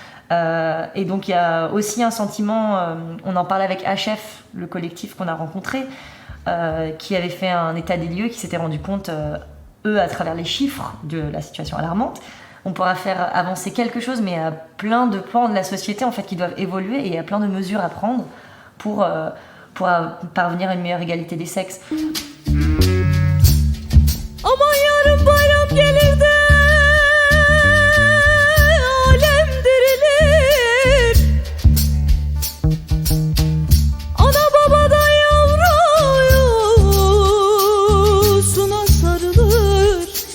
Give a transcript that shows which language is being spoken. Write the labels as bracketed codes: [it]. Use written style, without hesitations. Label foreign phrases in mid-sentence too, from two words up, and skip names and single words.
[fr] Et donc il y a aussi un sentiment, on en parlait avec HF, le collectif qu'on a rencontré, qui avait fait un état des lieux, qui s'était rendu compte, eux, à travers les chiffres de la situation alarmante, on pourra faire avancer quelque chose, mais à plein de pans de la société en fait, qui doivent évoluer, et il y a plein de mesures à prendre pour parvenir à une meilleure égalité des sexes. [tr] Aman yarın bayram gelir de alem dirilir. Ana babadan yavrusuna sarılır.